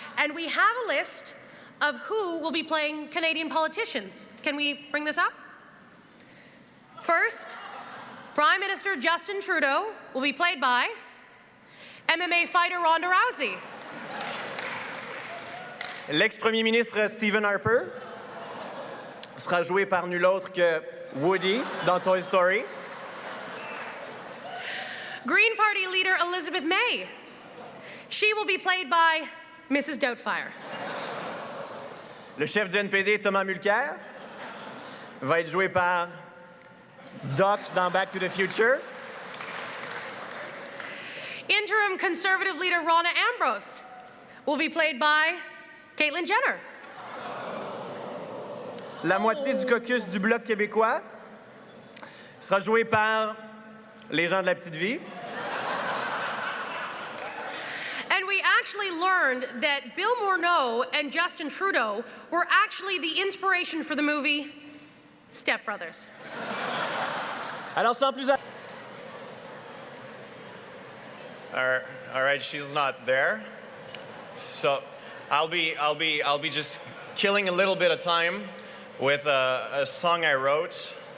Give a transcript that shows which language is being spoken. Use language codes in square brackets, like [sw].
[en] And we have a list of who will be playing Canadian politicians. Can we bring this up? First, Prime Minister Justin Trudeau will be played by MMA fighter Ronda Rousey. [fr] L'ex-premier ministre Stephen Harper sera joué par nul autre que Woody dans Toy Story. [en] Green Party leader Elizabeth May. She will be played by Mrs. Doubtfire. [fr] Le chef du NPD, Thomas Mulcair, va être joué par Doc dans Back to the Future. [en] Interim Conservative leader Ronna Ambrose will be played by Caitlyn Jenner. [fr] La moitié du caucus du Bloc québécois sera joué par les gens de la petite vie. [en] And we actually learned that Bill Morneau and Justin Trudeau were actually the inspiration for the movie Step Brothers. [fr] Alors sans plus [en] All right, she's not there. So I'll be just killing a little bit of time with a song I wrote.